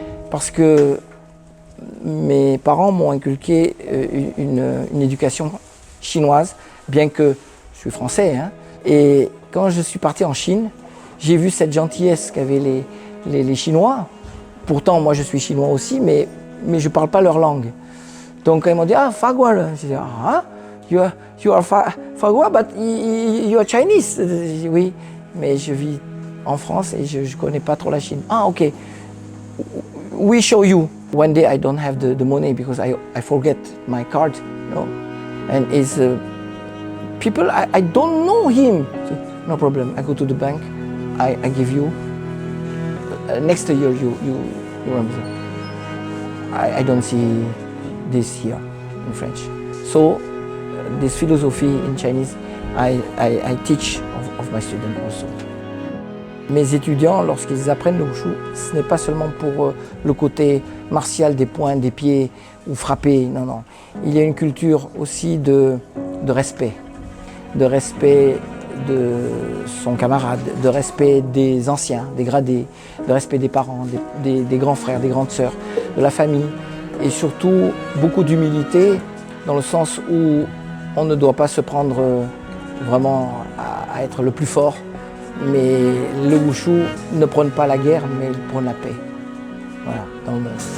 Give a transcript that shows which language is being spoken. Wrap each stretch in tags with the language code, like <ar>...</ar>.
<fr>Parce que mes parents m'ont inculqué une éducation chinoise, bien que je suis français. Hein. Et quand je suis parti en Chine, j'ai vu cette gentillesse qu'avaient les Chinois. Pourtant, moi, je suis chinois aussi, mais je ne parle pas leur langue. Donc, ils m'ont dit, ah, Fagua. J'ai dit,</fr> <en>ah, you are Fagua, but you are Chinese.</en> <fr>Dit, oui, mais je vis en France et je ne connais pas trop la Chine.</fr> <en>Ah, ok. We show you. One day I don't have the money because I forget my card, you know. And it's people I don't know him. No problem. I go to the bank. I give you. Next year you remember. I don't see this here in French. So this philosophy in Chinese, I teach of my students also.</en> <fr>Mes étudiants, lorsqu'ils apprennent le wushu, ce n'est pas seulement pour le côté martial des poings, des pieds ou frapper, non, non. Il y a une culture aussi de respect de son camarade, de respect des anciens, des gradés, de respect des parents, des grands frères, des grandes sœurs, de la famille, et surtout beaucoup d'humilité dans le sens où on ne doit pas se prendre vraiment à être le plus fort, mais le wushu ne prône pas la guerre, mais il prône la paix, voilà, dans le monde.</fr>